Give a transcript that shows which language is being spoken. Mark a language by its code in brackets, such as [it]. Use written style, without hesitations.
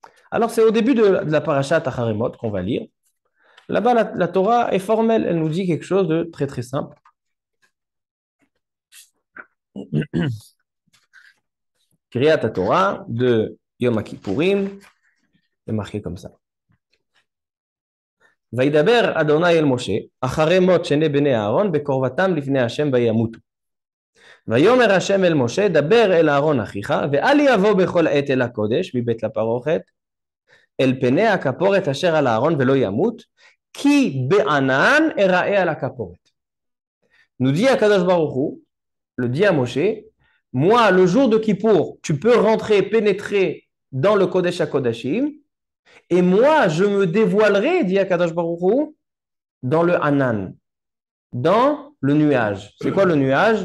[fr] Alors c'est au début de la Parashat Acharemot qu'on va lire. Là-bas, la Torah est formelle, elle nous dit quelque chose de très très simple. Kriyat Torah de Yom Kippourim est marqué comme ça. [he] וידבר אדוני אל משה אחרי מות שני בני אהרון בקרבתם לפני השם וימותו. ויאמר השם אל משה דבר אל אהרון אחיך ואל יבוא בכל עת אל הקודש מבית לפרוכת אל פני הכפורת אשר על אהרון ולא ימות כי בענן אראה על הכפורת. [fr] Nous dit Akadosh Baruch Hu, le dit à Moshe, moi le jour de Kippour tu peux rentrer, pénétrer dans le Kodesh HaKodashim. Et moi, je me dévoilerai, dit Akadosh Baruch Hu, dans le Hanan, dans le nuage. C'est quoi le nuage?